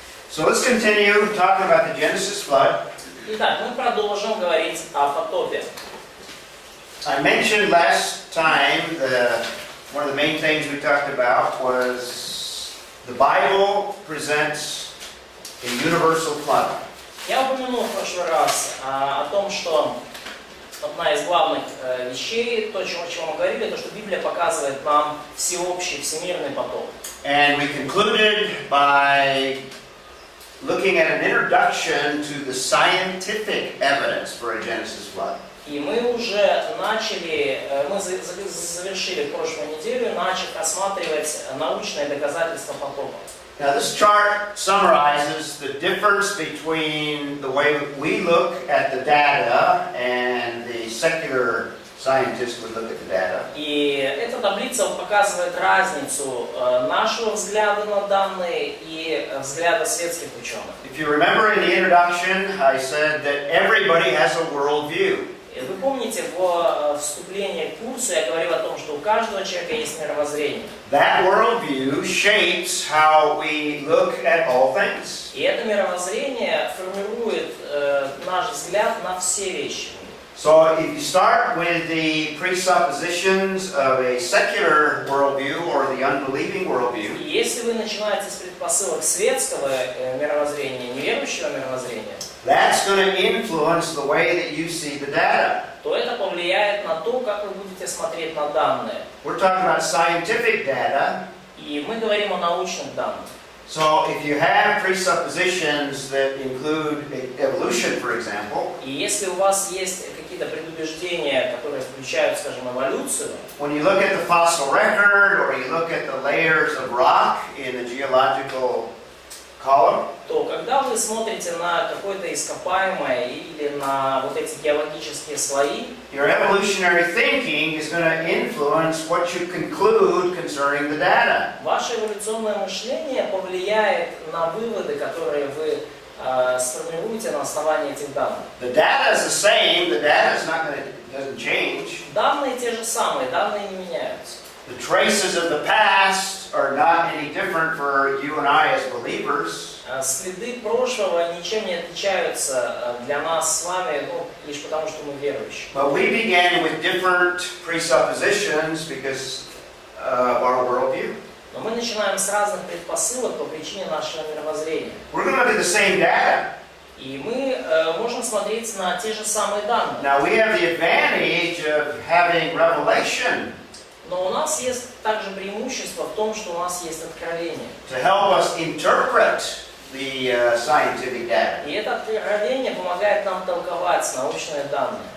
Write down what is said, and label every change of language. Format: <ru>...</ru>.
<en>So let's continue talking about the Genesis flood.</en> <ru>Итак, мы продолжим говорить о потопе.</ru> <en>I mentioned last time one of the main things we talked about was the Bible presents a universal flood.</en> <ru>Я упомянул в прошлый раз о том, что одна из главных вещей, то, о чем мы говорили, то, что Библия показывает нам всеобщий, всемирный потоп.</ru> <en>And we concluded by looking at an introduction to the scientific evidence for a Genesis flood.</en> <ru>И мы уже мы завершили прошлую неделю, начав рассматривать научные доказательства потопа.</ru> <en>Now this chart summarizes the difference between the way we look at the data and the secular scientists would look at the data.</en> <ru>И эта таблица показывает разницу нашего взгляда на данные и взгляда светских ученых.</ru> <en>If you remember in the introduction, I said that everybody has a worldview.</en> <ru>Вы помните, в вступлении к курсу я говорил о том, что у каждого человека есть мировоззрение.</ru> <en>That worldview shapes how we look at all things.</en> <ru>И это мировоззрение формирует наш взгляд на все вещи.</ru> <en>So if you start with the presuppositions of a secular worldview or the unbelieving worldview,</en> <ru>И если вы начинаете с предпосылок светского мировоззрения, неверующего мировоззрения,</ru> <en>that's going to influence the way that you see the data.</en> <ru>то это повлияет на то, как вы будете смотреть на данные.</ru> <en>We're talking about scientific data.</en> <ru>И мы говорим о научных данных.</ru> <en>So if you have presuppositions that include evolution, for example,</en> <ru>И если у вас есть какие-то предубеждения, которые включают, скажем, эволюцию,</ru> <en>when you look at the fossil record or you look at the layers of rock in the geological column,</en> <ru>то когда вы смотрите на какое-то ископаемое или на вот эти геологические слои,</ru> <en>your evolutionary thinking is going to influence what you conclude concerning the data.</en> <ru>ваше эволюционное мышление повлияет на выводы, которые вы сформируете на основании этих данных.</ru> <en>The data is the same. The data is not going to doesn't change.</en> <ru>Данные те же самые, данные не меняются.</ru> <en>The traces of the past are not any different for you and I as believers.</en> <ru>Следы прошлого ничем не отличаются для нас с вами, лишь потому, что мы верующие.</ru> <en>But we began with different presuppositions because of our worldview.</en> <ru>Но мы начинаем с разных предпосылок по причине нашего мировоззрения.</ru> <en>We're going to look at the same data.</en> <ru>И мы можем смотреть на те же самые данные.</ru> <en>Now we have the advantage of having revelation</en> <ru>Но у нас есть также преимущество в том, что у нас есть откровение.</ru> <en>to help us interpret the scientific data.</en> <ru>И это откровение помогает нам толковать научные данные.</ru>